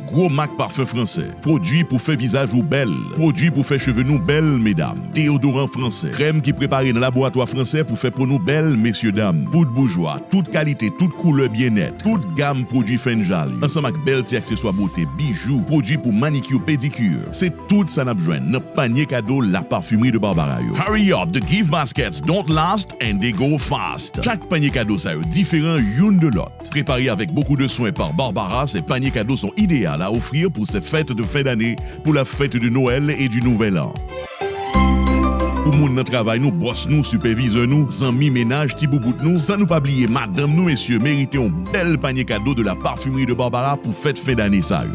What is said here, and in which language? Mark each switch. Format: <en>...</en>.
<fr>Gros marque parfum français, produit pour faire visage ou belle, produit pour faire cheveux nous belles mesdames, déodorant français, crème qui préparé dans le laboratoire français pour faire pour nous belles messieurs dames, poudre bourgeois, tout toute qualité, toute couleur bien-être, toute gamme produits Fenjali. Ensemble avec belle accessoires beauté, bijoux, produits pour manicure, pédicure. C'est tout ça n'a besoin. Notre panier cadeau, la parfumerie de Barbara.</fr> <en>Hurry up, the gift baskets don't last and they go fast.</en> <fr>Chaque panier cadeau, ça est différent une de l'autre. Préparé avec beaucoup de soins par Barbara, ces paniers cadeaux sont idéaux à offrir pour ces fêtes de fin d'année, pour la fête de Noël et du Nouvel An. Pour moun nan travail nous, boss nous, superviseur nous, zami ménage, ti boubout nous, sans nous pas oublier madame nous, messieurs, méritez un bel panier cadeau de la parfumerie de Barbara pour fête fin d'année ça.</fr>